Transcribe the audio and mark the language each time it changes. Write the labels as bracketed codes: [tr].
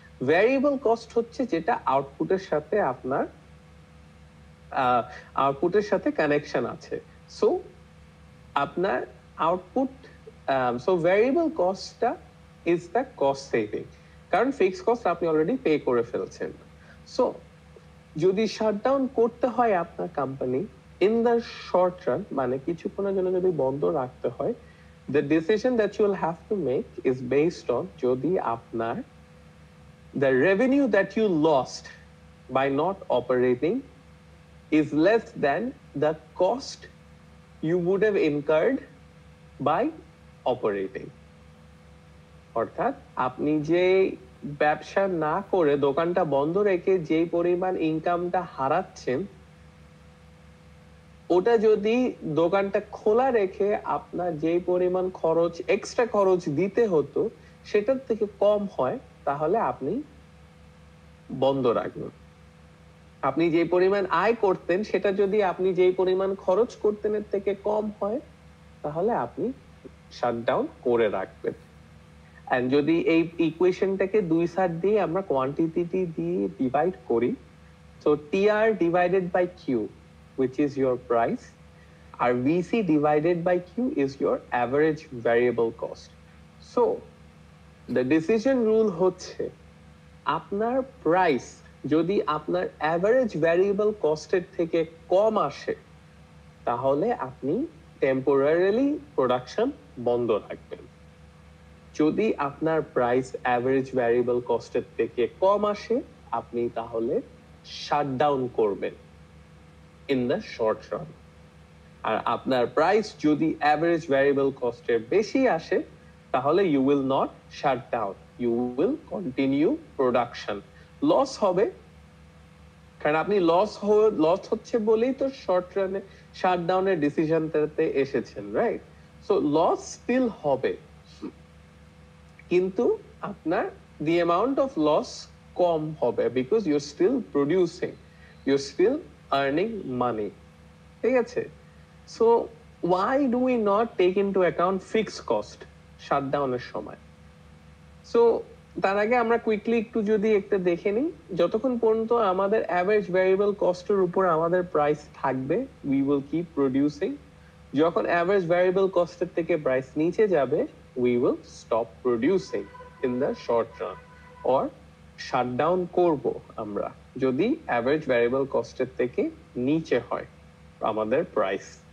[bn] Variable cost হচ্ছে যেটা আউটপুটের সাথে আপনার আউটপুটের সাথে কানেকশন আছে। সো আপনার output, so variable কস্টটা [en] is the cost saving, [bn] কারণ ফিক্সড কস্ট আপনি অলরেডি পে করে ফেলছেন। সো যদি শাটডাউন করতে হয় আপনার company in the short run, মানে কিছুক্ষণের জন্য যদি বন্ধ রাখতে হয়, [en] the decision that you will have to make is based on [bn] যদি আপনার [en] the revenue that you lost by not operating is less than the cost you would have incurred by operating। [bn] অর্থাৎ আপনি যে ব্যবসা না করে দোকানটা বন্ধ রেখে যে পরিমাণ ইনকামটা হারাচ্ছেন ওটা যদি দোকানটা খোলা রেখে আপনার যে পরিমাণ খরচ এক্সট্রা খরচ দিতে হতো সেটার থেকে কম হয় তাহলে আপনি বন্ধ রাখবেন। আপনি যে পরিমাণ আয় করতেন সেটা যদি আপনি যে পরিমাণ খরচ করতেন এর থেকে কম হয় তাহলে আপনি শাটডাউন করে রাখবেন। এন্ড যদি এই ইকুয়েশনটাকে দুই সাইড দিয়ে আমরা কোয়ান্টিটি দিয়ে ডিভাইড করি, [en] so TR divided by Q, which is your price, আর VC divided by Q is your average variable cost. So the decision rule [bn] হচ্ছে আপনার প্রাইস যদি আপনার অ্যাভারেজ ভ্যারিয়েবল কস্টের থেকে কম আসে, তাহলে আপনি টেম্পোরারিলি প্রোডাকশন বন্ধ রাখবেন। যদি আপনার প্রাইস অ্যাভারেজ ভ্যারিয়েবল কস্টের থেকে কম আসে, আপনি তাহলে শাটডাউন করবেন ইন দ্য শর্ট রান। আর আপনার প্রাইস যদি অ্যাভারেজ ভ্যারিয়েবল কস্টের বেশি আসে, তাহলে [en] You will not shut down, you will continue production. [bn] Loss হবে, কারণ আপনি লস হচ্ছে বলেই তো শর্ট রানে শাটডাউনের ডিসিশনটাতে এসেছেন, রাইট? সো লস স্টিল হবে, কিন্তু আপনার দি অ্যামাউন্ট অফ লস কম হবে, [en] Because you still producing, you still earning money. [bn] ঠিক আছে? [en] so why do we not take into account fixed cost [bn] শাটডাউনের সময়? সো তার আগে আমরা কুইকলি একটু যদি একটা দেখে নিই, যতক্ষণ পর্যন্ত আমাদের অ্যাভারেজ ভ্যারিয়েবল কস্টের উপর আমাদের প্রাইস থাকবে, [en] We will keep producing. [bn] যখন অ্যাভারেজ ভ্যারিয়েবল কস্টের থেকে প্রাইস নিচে যাবে, [en] we will stop producing in the short run, [bn] or shutdown করব আমরা যদি অ্যাভারেজ ভ্যারিয়েবল কস্টের থেকে নিচে হয় আমাদের প্রাইস।